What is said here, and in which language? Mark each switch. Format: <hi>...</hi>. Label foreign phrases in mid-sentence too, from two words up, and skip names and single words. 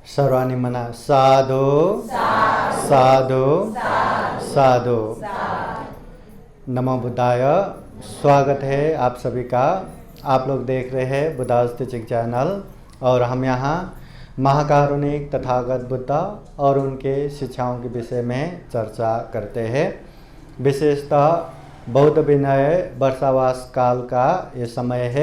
<mr>सर्वांनी म्हणा</mr> <pi>साधु साधु साधु। नमो बुद्धाय।</pi> <hi>स्वागत है आप सभी का। आप लोग देख रहे हैं बुद्धास टीचिंग चैनल और हम यहाँ महाकारुणिक तथागत बुद्ध और उनके शिक्षाओं के विषय में चर्चा करते हैं। विशेषतः बौद्ध विनय वर्षावास काल का ये समय है।</hi>